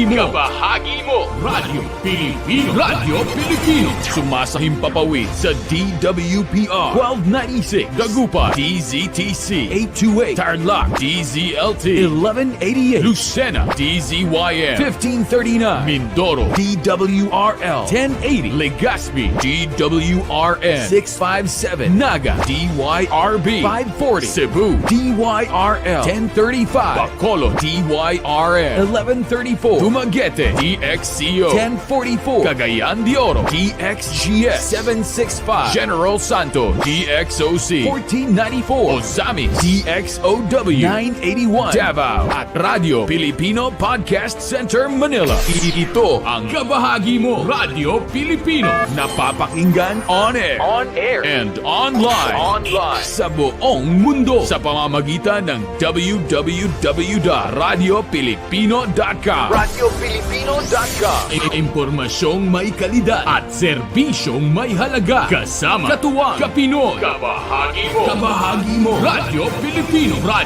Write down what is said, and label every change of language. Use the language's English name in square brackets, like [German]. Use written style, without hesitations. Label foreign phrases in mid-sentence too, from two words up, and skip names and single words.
[Filipino] mo, Radyo Pilipino, sumasahim papawid sa DWPR 1296, Dagupan, DZTC 828, Tarlac, DZLT 1188, Lucena, DZYM 1539, Mindoro, DWRL 1080, Legazpi, DWRN 657, Naga, DYRB 540, Cebu, DYRL 1035, Bacolod, DYRN 1134, Dumaguete, DXCO 1044, Cagayan de Oro, DXGS 765, General Santos, DXOC 1494, Ozamis, DXOW 981, Davao, at Radio Filipino Podcast Center, Manila. Ito ang kabahagi mo, Radio Filipino, napapakinggan [English] on air, and online [Filipino] sa buong mundo sa pamamagitan ng www.radiofilipino.com. Impormasyong may kalidad at serbisyong may halaga. Kasama, katuwang, kapinoy, kabahagi mo, Radio Filipino.